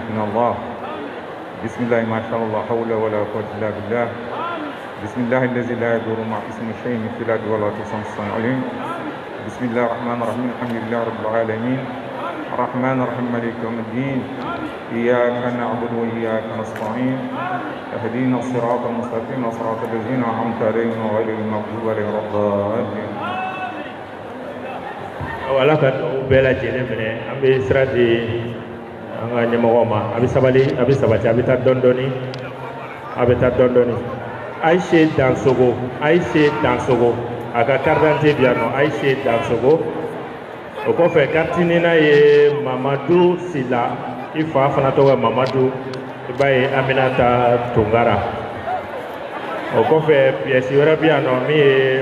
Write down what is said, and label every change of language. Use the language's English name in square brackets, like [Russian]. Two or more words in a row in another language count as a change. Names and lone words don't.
[Arabic] من الله بسم الله ما شاء الله حول ولا قوة إلا بالله بسم الله الذي لا يضر مع اسم شيء في الأرض ولا تصنع عليم بسم الله الرحمن الرحيم الحمد لله رب العالمين الرحمن الرحيم مالك يوم الدين إياك نعبد وإياك نستعين اهدنا الصراط المستقيم صراط الذين أنعمت عليهم غير المغضوب عليهم ولا الضالين [Bambara] ala ka bɛɛ lajɛlen minɛ an bɛ sira di an ka ɲɛmɔgɔw ma a bɛ sabali a bɛ sabati a bɛ taa dɔɔni dɔɔni a bɛ taa dɔɔni dɔɔni Ayise Dansogo a ka [French] carte d'identité [Bambara] bɛ yan nɔ Ayise Dansogo o kɔfɛ carte nina ye Mamadu Sila i fa fana tɔgɔ ye Mamadu i b'a ye Aminata Tungara o kɔfɛ pièce wɛrɛ bɛ yan nɔ min ye